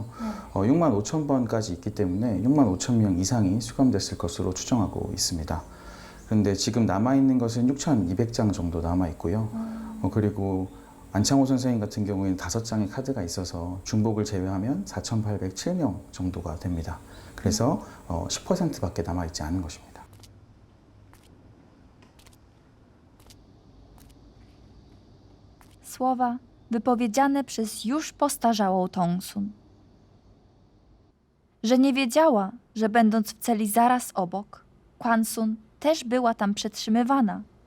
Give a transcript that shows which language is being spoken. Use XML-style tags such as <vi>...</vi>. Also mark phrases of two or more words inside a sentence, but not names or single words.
<ko>6만 5천 번까지 있기 때문에 6만 5천 명 이상이 수감됐을 것으로 추정하고 있습니다. 그런데 지금 남아있는 것은 6,200장 정도 남아있고요. 그리고 안창호 선생님 같은 경우에는 5장의 카드가 있어서 중복을 제외하면 4,807명 정도가 됩니다. 그래서 10%밖에 남아있지 않은 것입니다.</ko> <pl>Słowa wypowiedziane przez już postarzałą Tongsun. Że nie wiedziała, że będąc w celi zaraz obok, Kwansun też była tam przetrzymywana.</pl>